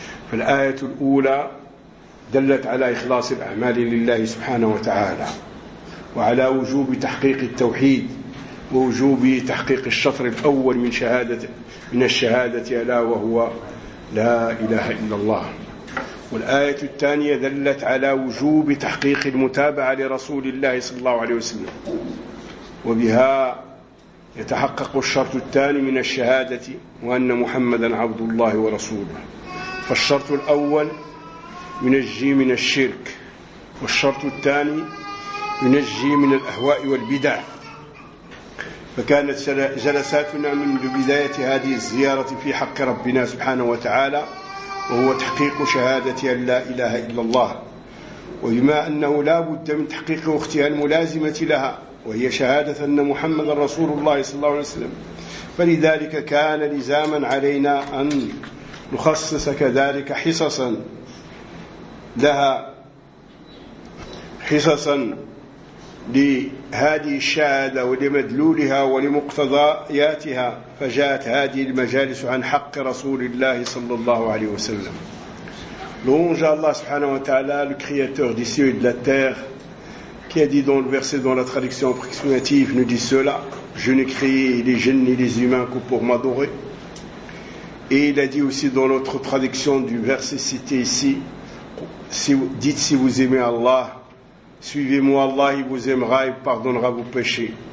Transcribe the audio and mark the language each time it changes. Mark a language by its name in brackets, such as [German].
[Arabic] Fal-ayatu al-ula dallat ala ikhlas al-a'mali lillahi subhanahu wa ta'ala wa ala wujub tahqiq al-tawhid ووجوب تحقيق الشطر الأول من شهادة من الشهادة ألا وهو لا إله إلا الله. والآية الثانية دلت على وجوب تحقيق المتابعة لرسول الله صلى الله عليه وسلم، وبها يتحقق الشرط الثاني من الشهادة وأن محمدا عبد الله ورسوله. فالشرط الأول ينجي من الشرك، والشرط الثاني ينجي من الأهواء والبدع. فكانت جلساتنا منذ بداية هذه الزيارة في حق ربنا سبحانه وتعالى وهو تحقيق شهادة أن لا إله إلا الله، وبما أنه لا بد من تحقيق أختها الملازمة لها وهي شهادة أن محمد رسول الله صلى الله عليه وسلم، فلذلك كان لزاما علينا أن نخصص كذلك حصصا لها، حصصا لهذه الشهادة ولمدلولها ولمقتضياتها. فجاءت هذه المجالس عن حق رسول الله صلى الله عليه وسلم. [French] لونج [Arabic] الله سبحانه وتعالى [French] le créateur des cieux et de la terre qui a dit dans le verset dans la traduction approximative nous dit cela: je n'ai créé les jinns ni les humains que pour m'adorer. Et il a dit aussi dans l'autre traduction du verset cité ici: dites si vous aimez Allah, suivez-moi, Allah il vous aimera et pardonnera vos péchés.